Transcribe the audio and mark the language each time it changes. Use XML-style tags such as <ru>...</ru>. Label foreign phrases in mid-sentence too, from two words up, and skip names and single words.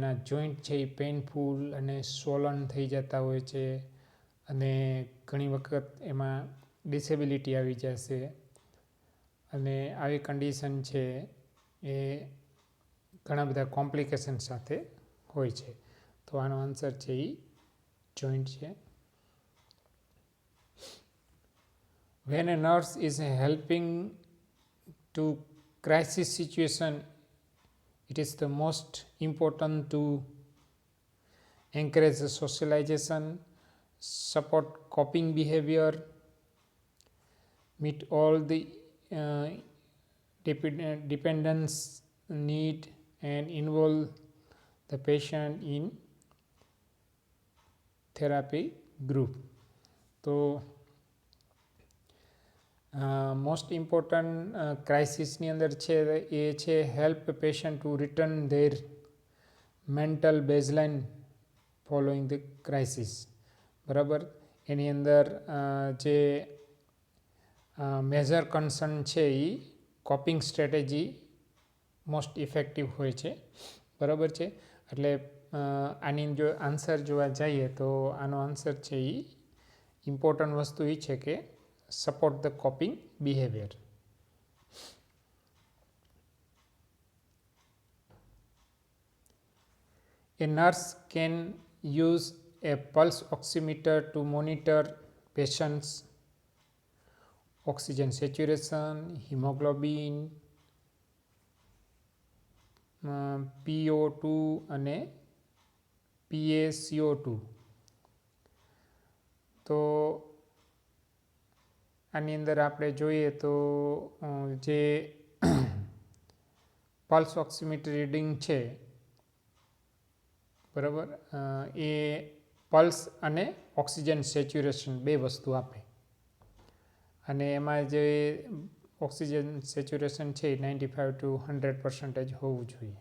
<gu>એના જોઈન્ટ છે એ પેઇનફુલ અને સ્વોલન થઈ જતા હોય છે, અને ઘણી વખત એમાં ડિસેબિલિટી આવી જશે. અને આવી કન્ડિશન છે એ ઘણા બધા કોમ્પ્લિકેશન સાથે હોય છે. તો આનો આન્સર છે એ જોઈન્ટ છે.</gu> <en>When a nurse is helping to crisis situation, it is the most important to encourage the socialization, support coping behavior, meet all the dependence need and involve the patient in therapy group.</en> <gu>તો</gu> <en>most important</en> <gu>ક્રાઇસિસની અંદર છે એ છે</gu> <en>help patient to return their mental baseline following the crisis.</en> <gu>બરાબર, એની અંદર જે</gu> <en>major concern</en> <gu>છે એ</gu> <en>coping strategy most effective</en> <gu>હોય છે. બરાબર છે, એટલે આની જો આન્સર જોવા જઈએ તો આનો આન્સર છે એ ઇમ્પોર્ટન્ટ વસ્તુ એ છે કે</gu> <en>support the coping behavior. A nurse can use a pulse oximeter to monitor patients' oxygen saturation, hemoglobin, PO2 અને PaCO2.</en> <gu>તો આની અંદર આપણે જોઈએ તો જે</gu> <en>pulse oximeter reading</en> <gu>છે, બરાબર, એ પલ્સ અને</gu> <en>oxygen saturation</en> <gu>બે વસ્તુ આપે, અને એમાં જે</gu> <en>oxygen saturation</en> <gu>છે</gu> <en>95 to 100%</en> <gu>હોવું જોઈએ.</gu>